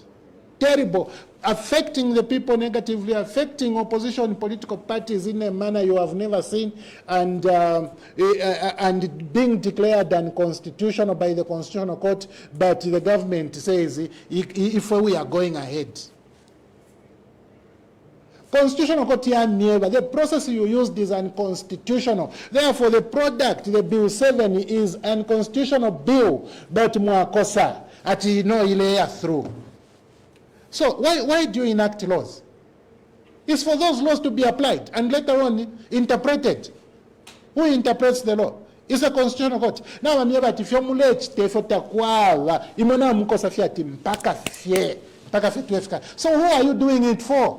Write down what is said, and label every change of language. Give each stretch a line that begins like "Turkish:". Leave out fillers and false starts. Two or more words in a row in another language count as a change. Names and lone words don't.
English: Terrible, affecting the people negatively, affecting opposition political parties in a manner you have never seen, and being declared unconstitutional by the Constitutional Court, but the government says if we are going ahead. Constitutional Court never. The process you used is unconstitutional. Therefore, the product, the Bill 7, is unconstitutional bill, but
Bemba: mwakosa ati no ile
English: through. So why do you enact laws? It's for those laws to be applied and later on interpreted. Who interprets the law? It's a Constitutional Court. Now I'm here, but if you're so who are you doing it for?